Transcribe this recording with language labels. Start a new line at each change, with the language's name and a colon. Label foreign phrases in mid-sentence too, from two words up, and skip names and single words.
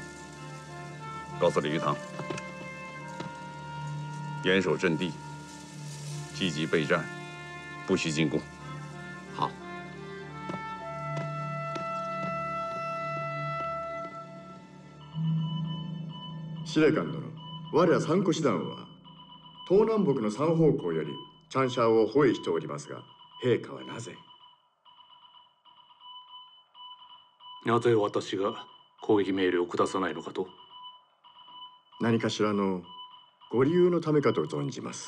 Chinese: 告诉李玉堂，严守阵地，积极备战，不许进攻。好。
Japanese: 司令官殿、我ら三個師団は東南北の3方向よりチャンシャーを包囲しておりますが、陛下はなぜ？なぜ私が攻撃命令を下さないのかと？何かしらのご理由のためかと存じます。